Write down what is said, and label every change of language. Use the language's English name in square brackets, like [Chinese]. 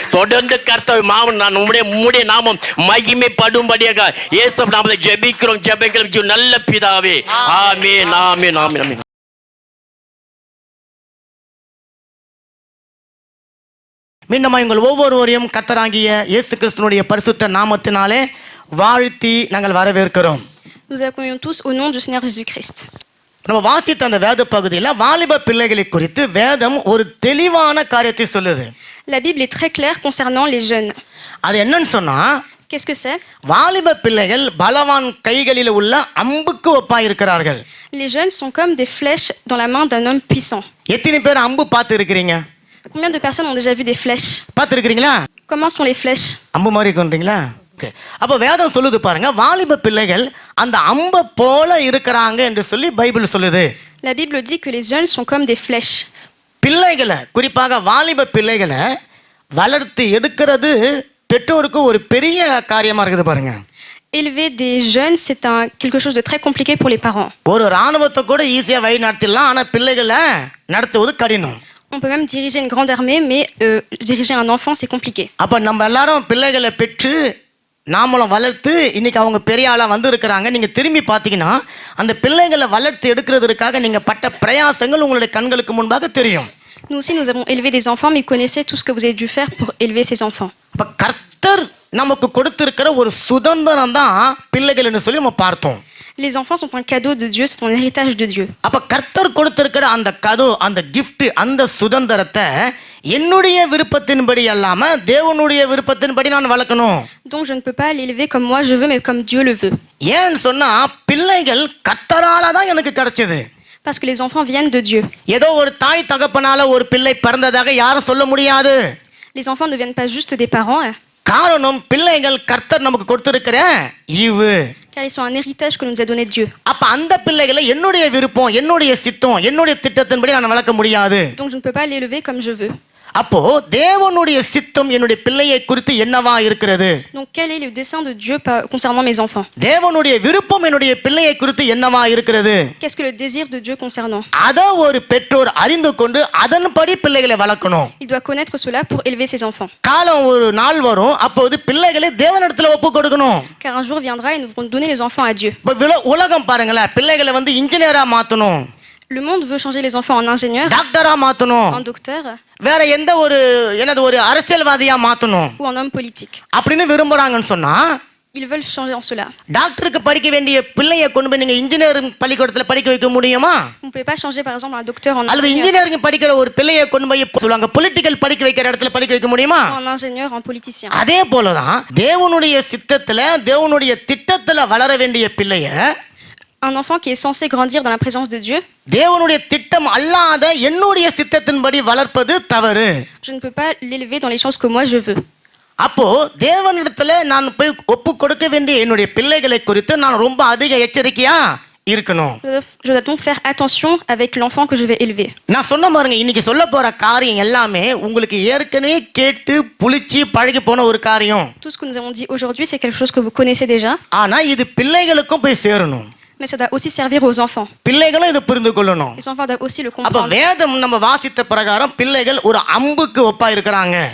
[Tamil] தொடர்ந்து கர்த்தர் மாமன் நான் உம்முடைய நாமம் மகிமைப்படும்படியாக இயேசு நாமத்தை ஜெபிக்கிறோம் ஜெபிக்கிறோம் நல்ல பிதாவே. ஆமென் ஆமென் ஆமென் ஆமென். மீண்டும் எங்கள் ஒவ்வொருவரையும் கர்த்தராகிய இயேசு கிறிஸ்துவினுடைய பரிசுத்த நாமத்தினாலே வாழ்த்தி நாங்கள் வரவேற்கிறோம். [French] Nous accueillons tous au nom du Seigneur Jésus-Christ. [Tamil] நம்ம வாசித்த அந்த வேத பகுதியில் வாலிப பிள்ளைகளை குறித்து வேதம் ஒரு தெளிவான காரியத்தை சொல்லுது. [French] La Bible est très claire concernant les jeunes. [Tamil] அது என்னன்னு சொன்னா, [French] Qu'est-ce que c'est? [Tamil] வாலிப பிள்ளைகள் பலவான் கைகளில் உள்ள அம்புக்கு ஒப்பாய் இருக்கிறார்கள். [French] Les jeunes sont comme des flèches dans la main d'un homme puissant. [Tamil] எத்தனை பேர் அம்பு பார்த்து இருக்கிறீங்க? [French] Combien de personnes ont déjà vu des flèches? [Tamil] பார்த்து இருக்கிறீங்களா? [French] Comment sont les flèches? [Tamil] அம்பு மாதிரி இருக்குன்றீங்களா? அப்போ வேதம் சொல்லுது பாருங்க, வாலிப பிள்ளைகள் அந்த அம்பை போல இருக்கிறாங்க என்று சொல்லி பைபிள் சொல்லுது. [French] La Bible dit que les jeunes sont comme des flèches. [Tamil] பிள்ளைகளை குறிப்பாக வாலிப பிள்ளைகளை வளர்த்து எடுக்கிறது பெற்றோருக்கு ஒரு பெரிய காரியமா இருக்குது பாருங்க. [French] Élever des jeunes, c'est quelque chose de très compliqué pour les parents. [Tamil] ஒரு ராணுவத்தை கூட ஈஸியா வழி நடத்திடலாம், ஆனா பிள்ளைகளை நடத்துவது கடினம். [French] On peut même diriger une grande armée, mais diriger un enfant, c'est compliqué. [Tamil] அப்ப நம்ம எல்லாரும் பிள்ளைகளை பெற்று நாமளும் வளர்த்து இன்னைக்கு அவங்க பெரிய ஆளா வந்து இருக்கிறாங்க. நீங்க திரும்பி பார்த்தீங்கன்னா அந்த பிள்ளைகளை வளர்த்து எடுக்கிறதுக்காக நீங்க பட்ட பிரயாசங்கள் உங்களுடைய கண்களுக்கு முன்பாக தெரியும். [French] Nous aussi, nous avons élevé des enfants, mais connaissez tout ce que vous avez dû faire pour élever ces enfants. [Tamil] அப்ப கர்த்தர் நமக்கு கொடுத்திருக்கிற ஒரு சுதந்திரம் தான் பிள்ளைகள்னு சொல்லி நம்ம பார்த்தோம். [French] Les enfants sont un cadeau de Dieu, c'est un héritage de Dieu. [Tamil] அப்ப கர்த்தர் கொடுத்திருக்கிற அந்த கதோ அந்த கிஃப்ட் அந்த சுதந்திரத்தை என்னுடைய விருப்பத்தின்படி அல்லாம தேவனுடைய விருப்பத்தின்படி நான் வளர்க்கணும். [French] Donc je ne peux pas l'élever comme moi je veux, mais comme Dieu le veut. [Tamil] ஏன்னு சொன்னா பிள்ளைகள் கர்த்தரால தான் எனக்கு கிடைச்சது. [French] Parce que les enfants viennent de Dieu. [Tamil] ஏதோ ஒரு தாய் தகப்பனால ஒரு பிள்ளை பிறந்ததாக யாரும் சொல்ல முடியாது. [French] Les enfants ne viennent pas juste des parents, [Tamil] காரணம் பிள்ளைகள் கர்த்தர் நமக்கு கொடுத்திருக்கிற ஈவு. [French] car ils sont un héritage que nous a donné Dieu. [Tamil] அப்ப அந்த பிள்ளைகளை என்னுடைய விருப்பம் என்னுடைய சித்தம் என்னுடைய திட்டத்தின்படி நான் வளர்க்க முடியாது. [French] Donc je ne peux pas l'élever comme je veux. [Tamil] அப்போ தேவனுடைய சித்தம் என்னுடைய பிள்ளையை குறித்து என்னவா இருக்கிறது? [French] Donc quel est le dessein de Dieu concernant mes enfants? [Tamil] தேவனுடைய விருப்பம் என்னுடைய பிள்ளையை குறித்து என்னவா இருக்கிறது? [French] Qu'est-ce que le désir de Dieu concernant? [Tamil] அத ஒரு பெற்றோர் அறிந்து கொண்டு அதன்படி பிள்ளைகளை வளர்க்கணும். [French] Il doit connaître cela pour élever ses enfants. [Tamil] காலம் ஒரு நாள் வரும், அப்போது பிள்ளைகளை தேவனிடத்துல ஒப்பு கொடுக்கணும். [French] Car un jour viendra et nous devrons donner les enfants à Dieu. [Tamil] உலகம் பாருங்களேன், பிள்ளைகளை வந்து இன்ஜினியரா மாத்தணும், [French] Le monde veut changer les enfants en ingénieurs, [Tamil] டாக்டரா மாத்தணும், [French] en docteurs [Tamil] வேற எந்த ஒரு அரசியல்வாதியா மாத்தணும் [French] ou en homme politique. [Tamil] அப்படின்னு விரும்புறாங்கன்னு சொன்னா, [French] Ils veulent changer en cela. [Tamil] டாக்டருக்கு படிக்க வேண்டிய பிள்ளையை கொண்டு போய் நீங்க இன்ஜினியரிங் பள்ளிக்கூடத்துல படிக்க வைக்க முடியுமா? [French] On ne peut pas changer par exemple un docteur en [Tamil] அல்லது [French] ingénieur, [Tamil] இன்ஜினியரிங் படிக்கிற ஒரு பிள்ளையை கொண்டு போய் சொல்லுவாங்க பொலிட்டிக்கல் படிக்க வைக்கிற இடத்துல படிக்க வைக்க முடியுமா? [French] en ingénieur, en politicien. [Tamil] அதே போலதான் தேவனுடைய சித்தத்துல தேவனுடைய திட்டத்துல வளர வேண்டிய பிள்ளைய [French] Un enfant qui est censé grandir dans la présence de Dieu, [Tamil] தேவனுடைய திட்டம் அல்லாத என்னுடைய சித்தத்தின்படி வளர்ப்பது தவறு. [French] je ne peux pas l'élever dans les choses que moi je veux. [Tamil] அப்போ தேவனிடத்துல நான் போய் ஒப்பு கொடுக்க வேண்டிய என்னுடைய பிள்ளைகளை குறித்து நான் ரொம்ப அதிக எச்சரிக்கையா இருக்கணும். [French] Je dois donc faire attention avec l'enfant que je vais élever. [Tamil] நான் சொன்ன பாருங்க, இன்னைக்கு சொல்ல போற காரியம் எல்லாமே உங்களுக்கு ஏற்கனவே கேட்டு புளிச்சு பழகி போன ஒரு காரியம். [French] Tout ce que nous avons dit aujourd'hui, c'est quelque chose que vous connaissez déjà, [Tamil] ஆனா இது பிள்ளைகளுக்கும் போய் சேரணும். [French] mais ça doit aussi servir aux enfants. [Tamil] பிள்ளைகளும் இதை புரிந்து கொள்ளணும். [French] Les enfants doivent aussi le [Tamil] அப்ப [French] comprendre. [Tamil] வேதம் நம்ம வாசித்த பிரகாரம் பிள்ளைகள் ஒரு அம்புக்கு ஒப்பா இருக்கிறாங்க.